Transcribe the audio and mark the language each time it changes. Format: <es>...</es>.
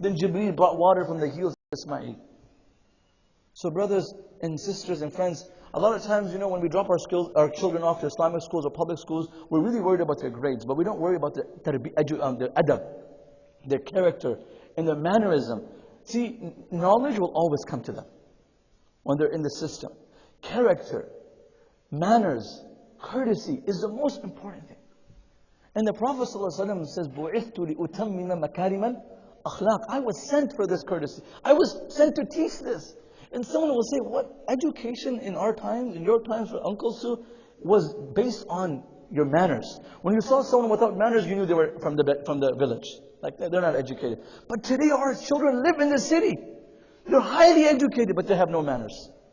<en>Then Jibreel brought water from the heels of Ismail. So brothers and sisters and friends, a lot of times, when we drop our children off to Islamic schools or public schools, we're really worried about their grades, but we don't worry about their adab, their character, and their mannerism. See, knowledge will always come to them when they're in the system. Character, manners, courtesy is the most important thing. And the Prophet ﷺ says,</en> <ar>بُعِثْتُ لِأُتَمِّمَ مَكَارِمَ الْأَخْلَاقِ.</ar> <en>I was sent for this courtesy. I was sent to teach this. And someone will say, what education in our times, in your times, for uncles too, was based on your manners. When you saw someone without manners, you knew they were from the village. Like they're not educated. But today our children live in the city. They're highly educated, but they have no manners.</en>